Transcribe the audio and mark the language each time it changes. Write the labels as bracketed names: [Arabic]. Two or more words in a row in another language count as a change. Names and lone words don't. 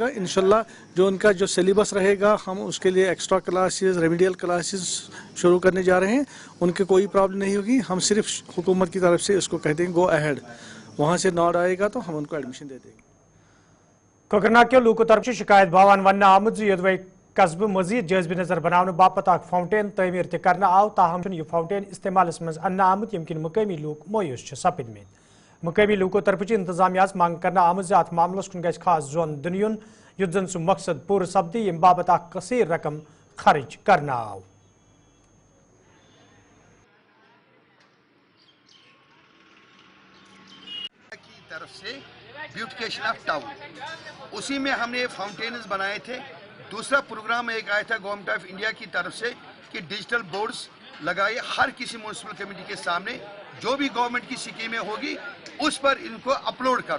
[Urdu] انشاءاللہ جو ان کا جو سلیبس رہے گا ہم اس کے لیے [English] extra classes, remedial classes [Urdu] شروع کرنے جا رہے ہیں. ان کی کوئی پرابلم نہیں ہوگی. ہم صرف حکومت کی طرف سے اس کو کہتے ہیں [English] go ahead, [Urdu] وہاں سے نوڈ آئے گا تو ہم ان کو ایڈمیشن دے دیں گے. [Kashmiri] کوکرناگ کے لوکو طرف شکایت باوان ون آمد یدوے قصبہ مزید جائزہ نظر بنانے باپت اخ فاؤنٹین تعمیر تہ کرنا آو تاہم یہ فاؤنٹین استعمال مز ان آمت یم کن مقامی لوک مایوس سپدمت مقامی لوکو طرف انتظامیہ منگ کرنا آمت ات معاملس کن گھس خاص زون دن یون یت زن سہ مقصد پور سپدی یم باپت اخ کثیر رقم خرچ کرنا آو [Urdu] کی طرف سے [English] beautification of town [Urdu] اسی میں ہم نے فاؤنٹینز بنائے تھے. دوسرا پروگرام ایک آیا تھا گورنمنٹ آف انڈیا کی طرف سے کہ [English] digital boards [Urdu] لگائے ہر کسی [English] municipal committee [Urdu] کے سامنے جو بھی گورنمنٹ کی سکیمیں ہوگی اس پر ان کو اپلوڈ کرو.